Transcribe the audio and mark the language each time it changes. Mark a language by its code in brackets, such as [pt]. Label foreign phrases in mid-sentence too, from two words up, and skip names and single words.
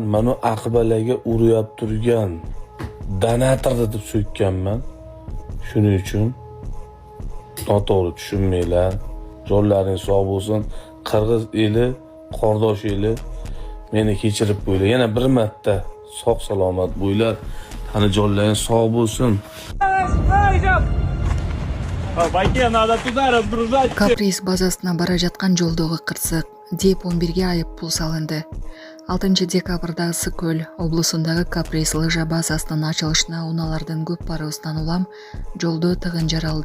[uz] Mana Aqbalaga urib turgan donator deb so'kkanman. Shuning uchun noto'g'ri tushunmanglar. Jonlaring sog' bo'lsin. Qirg'iz eli, qordosh eli meni kechirib qo'yinglar. Yana bir marta sog' salomat bo'linglar. Qani jonlaring sog' bo'lsin. [ky] Каприз базасына бара жаткан жолдогу кырсык деп 11 айып пул салынды. 6 декабрда Ысык-Көл облусундагы Каприз лыжа базасынын ачылышына унаалардын көп барыбыздан улам жолдо тыгын жаралды.